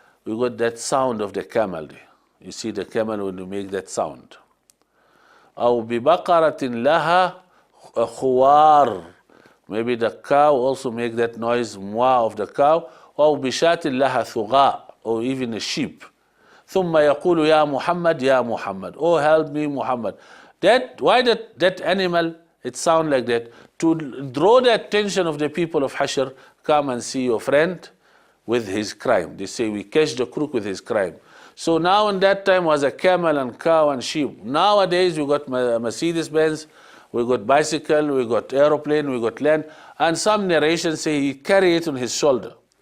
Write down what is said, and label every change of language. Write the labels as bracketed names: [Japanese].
[English] We got that sound of the camel there. You see the camel when you make that sound. [Arabic] أو ببقرة لها خوار, [English] maybe the cow also make that noise, mwah of the cow. [Arabic] أو بشاة لها ثغاء, [English] or even a sheep. [Arabic] ثم يقول يا محمد يا محمد, [English] oh help me Muhammad. Why that animal, it sound like that? To draw the attention of the people of Hashr, come and see your friend with his crime. They say we catch the crook with his crime. So now in that time was a camel and cow and sheep. Nowadays we got Mercedes-Benz, we got bicycle, we got aeroplane, we got land, and some narrations say he carry it on his shoulder.